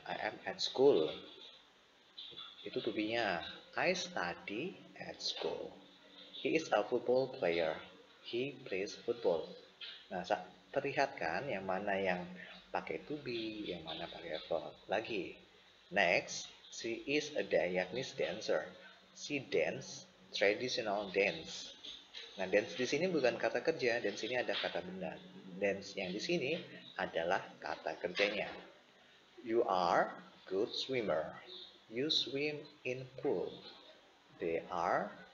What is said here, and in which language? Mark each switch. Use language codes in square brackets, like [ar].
[en] I am at school. [id] Itu to be-nya. [en] I study at school. He is a football player. He plays football. [id] Nah, perlihatkan yang mana yang pakai to be, yang mana pakai verb. Lagi. [en] Next, she is a Dayak-nis dancer. She dance traditional dance. [id] Nah, dance di sini bukan kata kerja, dance ini ada kata benda. Dance yang di sini adalah kata kerjanya. [en] You are good swimmer. You swim in pool. They are